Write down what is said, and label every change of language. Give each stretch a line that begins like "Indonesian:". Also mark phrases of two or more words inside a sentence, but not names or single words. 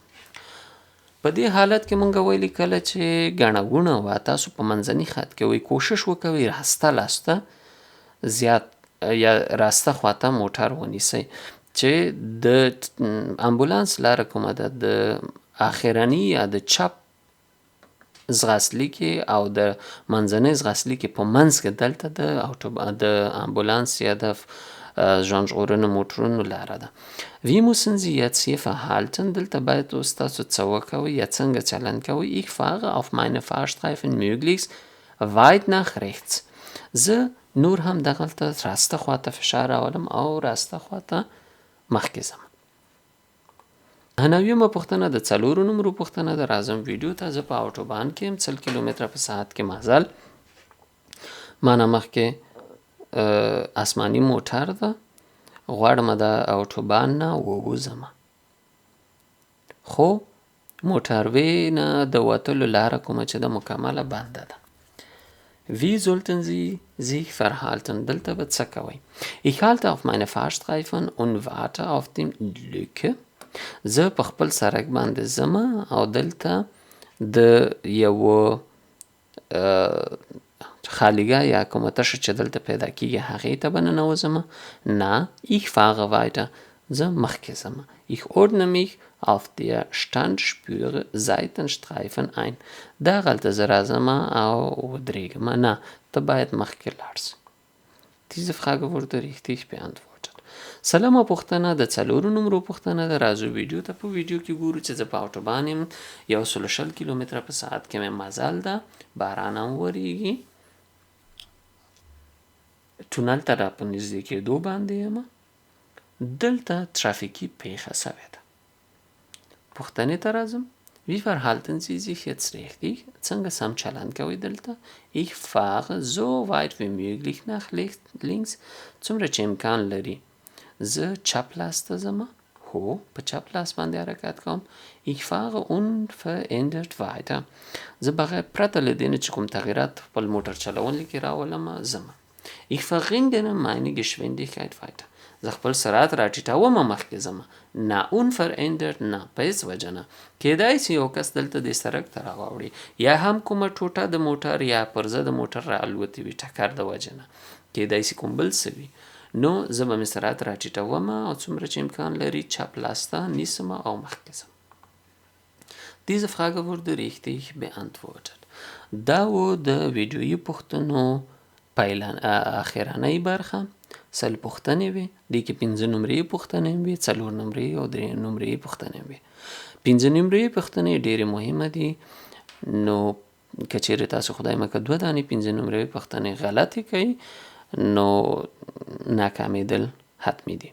Pashto: په دې حالت کې مونږ ویلي کله چې ګڼه ګوڼه وه تاسو په منځني خط کې وایي کوشش وکوئ راسته لاسته زیات یا راسته خواته موټر ونیسئ چې د امبولانس لاره کومه ده د اخرني یا د چپ ځغاستلیکې او د منځنۍ ځغاستلیکې په منځ کې دلته د امبولانس یا د ژوند ژغورنې موټرونو لاره ده.
German: Wie müssen Sie jetzt hier verhalten?
Pashto: دلته باید اوس تاسو څه وکوئ یا څنګه چلند کوئ.
German: Ich fahre auf meine Fahrstreifen möglichst weit nach rechts.
Pashto: زه نور هم دغلته راسته خواته فشار راولم او راسته خواته مخکې ځم. نویمه پوښتنه د څلورو نمرو پوښتنه ده. راځم ویډیو ته. زه په اوټوبان کې یم 30 کیلومتره په ساعت کې مزل مانه مخکې آسماني موټر ده غواړم د اوټوبان نه ووځم خو موټروی نه د وتلو لاره کومه چې ده مکمله بنده ده.
German: Wie sollten Sie sich verhalten?
Pashto: دلته به څه کوئ.
German: Ich halte auf meine Fahrstreifen und warte auf die Lücke.
Pashto: زه په خپل سړک باندې ځم او دلته د یو خالیګاه یا کومه تشه چې دلته پیدا کېږي هغې ته به ننوځم.
German: نه ich fahre weiter.
Pashto: زه مخکې ځم.
German: Ich ordne mich auf der Standspüre Seitenstreifen ein.
Pashto: دغلته زه راځم او ودرېږم. نه ته باید مخکې لاړ سې.
German: Diese Frage wurde richtig beantwortet.
Pashto: سلامه پوښتنه د څلورو نمرو پوښتنه ده. راځو ویډیو ته. په ویډیو کې ګورو چې زه په اوټوبان یم 120 کیلومتره په ساعت کې مې مزل ده باران هم وریږي تونل ته را په نږدې کېدو باندې یم دلته ترافیکي پیښه سوې ده. پوښتنې ته راځم.
German: Wie verhalten Sie sich jetzt richtig?
Pashto: څنګه سم چلند کوئ دلته.
German: Ich fahre so weit wie möglich nach links.
Pashto: څومره چې امکان لري زه چپ لاس ته ځم. هو په چپ لاس باندې حرکت کوم.
German: Ich fahre unverändert weiter.
Pashto: زه بغیر پرته له دې نه چې کوم تغییرات خپل موټر چلونې کې راولم ځم.
German: Ich verringere meine Geschwindigkeit weiter.
Pashto: زه خپل سرعت راټیټوم مخکې ځم. نه unverändert نه په هېڅ وجه نه. کیدای شي یو کس دلته د سړک ته راواوړي یا هم کومه ټوټه د موټر یا پرزه د موټر راالوتې وي ټکر د وجې نه. کیدای شي کوم بل څه وي. نو زه به مې سرعت راټیټوم او څومره چې امکان لري چپ لاس ته نیسم او مخکې ځم.
German: Diese Frage wurde richtig beantwortet.
Pashto: دا و د ویډیویي پوښتنو اخرنۍ برخه. سل پوښتنې وې. دې کې 5 نمرې پوښتنې وې 4 نمرې او 3 نمرې پوښتنې وې. 5 نمرې پوښتنې ډېرې مهمه دي. نو که چیرې تاسو خدای مکړه 2 دانې 5 نمرې پوښتنې غلطې کوئ نو ناکامېدل حتمي دي.